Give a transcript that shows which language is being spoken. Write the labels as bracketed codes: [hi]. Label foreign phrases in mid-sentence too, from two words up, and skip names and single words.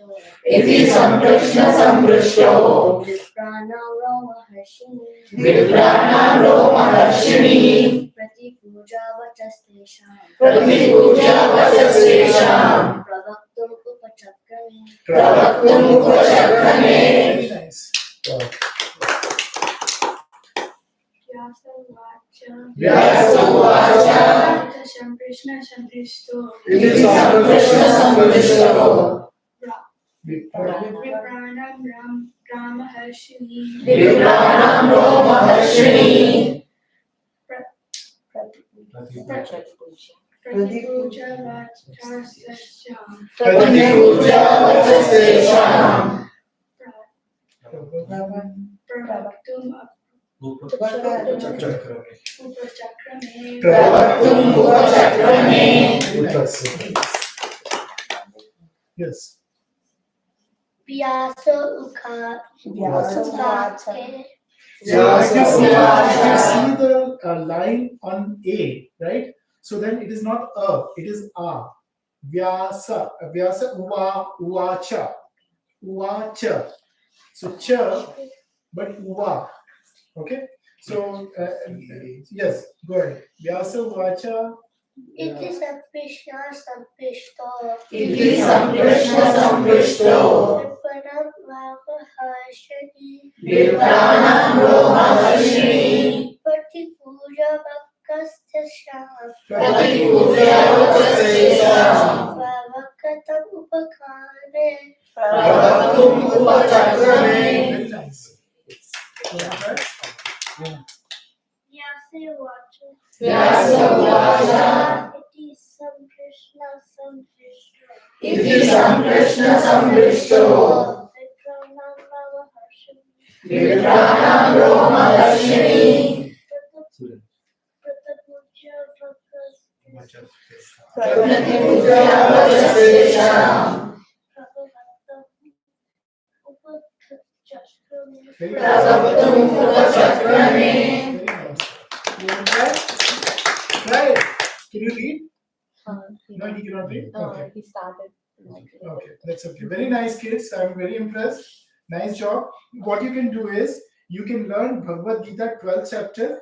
[sa] Iti samprashna samrishto. Vipranam Roma Harshini. Vipranam Roma Harshini. Pratipuja Vachastesham. Pratipuja Vachastesham. Pravaktum Upachakrame. Pravaktum Upachakrame. [en] Very nice. [sa] Vyasa Uvacha. Vyasa Uvacha. Iti Samprashna Samhrishto. Iti samprashna samrishto. Vipranam Rama Harshini. Vipranam Roma Harshini. Pratipuja Vachastesham. Pratipuja Vachastesham. Pravaktum Upachakrame. Upachakrame. Pravaktum Upachakrame. [en] Yes. [sa] Vyasa Ukha. Vyasa Uvacha. [en] So if you see the line on A, right? So then it is not it is a. [sa] Vyasa, uvacha, uvacha. [en] So cha, but uva. Okay. So yes, go ahead. [sa] Vyasa uvacha. Iti Samprashna Samprishto. Iti samprashna samrishto. Vipranam Rama Harshini. Vipranam Roma Harshini. Pratipuja Vachastesham. Pratipuja Vachastesham. Pravaktam Upachakrame. Pravaktum Upachakrame. [en] Very nice. [sa] Vyasa Uvacha. Vyasa Uvacha. Iti Samprashna Samprishto. Iti samprashna samrishto. Vipranam Rama Harshini. Vipranam Roma Harshini. Pratipuja Pratipuja Vachastesham. Pravaktum Upachakrame. [en] Very nice. Right. Can you read? No, he cannot read. Okay. He started. Okay, that's okay. Very nice, kids. I'm very impressed. Nice job. What you can do is you can learn Bhagavad Gita 12th chapter.